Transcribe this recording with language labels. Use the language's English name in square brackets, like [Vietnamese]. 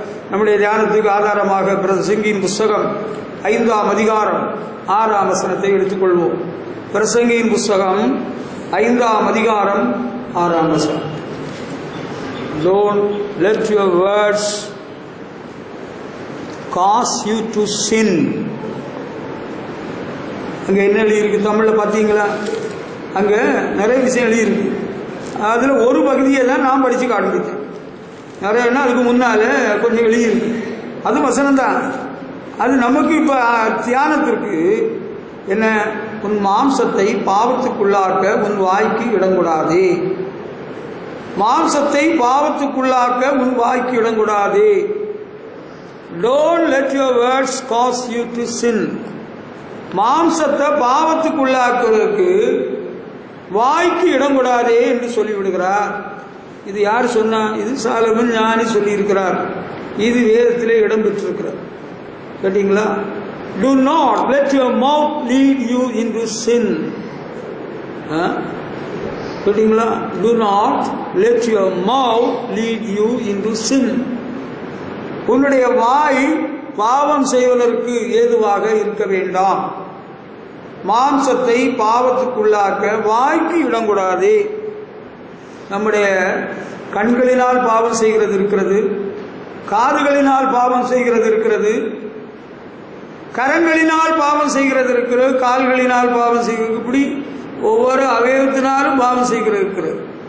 [Tamil] நம்முடைய தியானத்துக்கு ஆதாரமாக பிரசங்கியின் புஸ்தகம் 5ஆம் அதிகாரம் 6ஆம் வசனத்தை எடுத்துக்கொள்வோம். பிரசங்கியின் புஸ்தகம் 5ஆம் அதிகாரம் 6ஆம் வசனம். [English] Don't let your words cause you to sin. [Tamil] அங்கே என்ன எழுதியிருக்கு தமிழில் பார்த்தீங்களா? அங்கே நிறைய விஷயம் எழுதியிருக்கு. அதில் ஒரு பகுதியை தான் நான் படித்து காண்பித்தேன். நிறையன்னா அதுக்கு முன்னால் கொஞ்சம் எழுதியிருக்கு. அது வசனம்தான். அது நமக்கு இப்போ தியானத்திற்கு என்ன, உன் மாம்சத்தை பாவத்துக்குள்ளாக்க உன் வாய்க்கு இடங்கூடாது. மாம்சத்தை பாவத்துக்குள்ளாக்க உன் வாய்க்கு இடங்கூடாது. [English] Don't let your words cause you to sin. [Tamil] மாம்சத்தை பாவத்துக்குள்ளாக்குவதற்கு வாய்க்கு இடங்கூடாதே என்று சொல்லிவிடுகிறார். இது யார் சொன்னா? இது சாலமன் ஞானி சொல்லியிருக்கிறார். இது வேதத்திலே இடம்பெற்றிருக்கிறார். கேட்டீங்களா? [English] Do not let your mouth lead you into sin. [Tamil] கேட்டீங்களா? [English] Do not let your mouth lead you into sin. [Tamil] உன்னுடைய வாய் பாவம் செய்வதற்கு ஏதுவாக இருக்க வேண்டாம். மாம்சத்தை பாவத்துக்குள்ளாக்க வாய்க்கு இடங்கூடாது. நம்முடைய கண்களினால் பாவம் செய்கிறது இருக்கிறது, காதுகளினால் பாவம் செய்கிறது இருக்கிறது, கரங்களினால் பாவம் செய்கிறது இருக்கிறது, கால்களினால் பாவம் செய்கிறது, இப்படி ஒவ்வொரு அவயவத்தினாலும் பாவம் செய்கிறது இருக்கிறது.